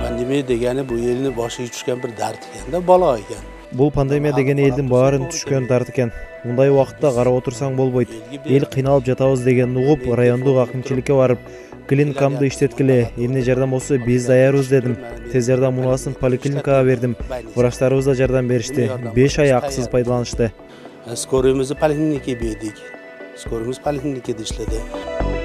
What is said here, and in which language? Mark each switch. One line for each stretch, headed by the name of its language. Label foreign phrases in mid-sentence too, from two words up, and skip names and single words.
Uzbek: Pandemiya degani bu elni boshiga tushgan bir dard ekanda, balo ekan.
Kyrgyz: Бул пандемия деген элдин баарын түшкөн дарт экен. Мындай убакытта карап отурсаң болбойт. Эл кыйналып жатабыз деген угуп, райондук акимчиликке барып, клиникамды иштеткиле, эмне жардам болсо биз даярбыз дедим. Тез жардам унаасын поликлиникага бердим. Врачтарыбыз да жардам беришти. 5 ай акысыз пайдаланышты.
Uzbek: Skoroyimizni poliklinikaga berdik. Skoroyimiz poliklinikada ishladi.